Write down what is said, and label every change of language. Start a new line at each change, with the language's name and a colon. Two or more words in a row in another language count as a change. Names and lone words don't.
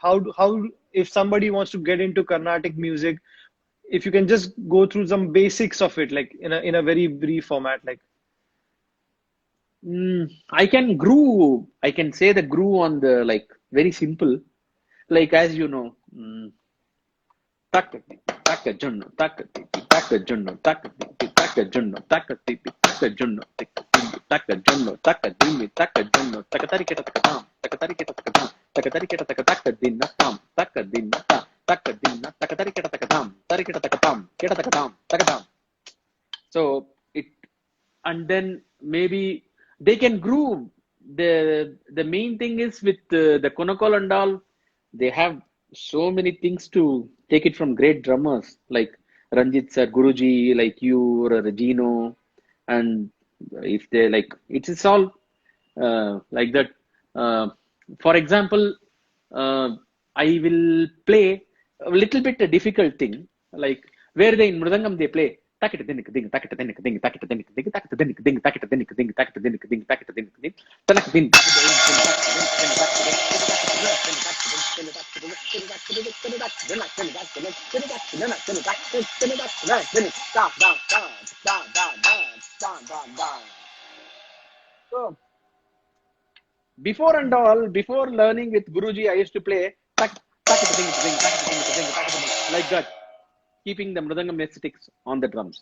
English: How if somebody wants to get into Carnatic music, if you can just go through some basics of it, like in a very brief format, like. I can groove. I can say the groove on the like very simple, like as you know, taka taka junno taka tipi taka junno taka tipi taka junno taka tipi taka junno taka junno taka dimi taka junno taka tari kita taka tam taka tari kita taka tam taka tari kita taka taka dinna tam taka dinna ta taka dinna taka tari kita taka tam tari kita taka tam kita taka tam taka tam. So it, and then maybe they can groove. The main thing is with the Konakol and all, they have so many things to take it from great drummers like Ranjit sir, Guruji, like you or Regino, and if they like it's all like that. For example, uh, I will play a little bit a difficult thing, like where they in Mridangam they play takita dinik ding takita dinik ding takita dinik ding takita dinik ding takita dinik ding takita dinik ding takita dinik ding tanak din so before and all, before learning with Guruji, I used to play like that, keeping the mridangam aesthetics on the drums.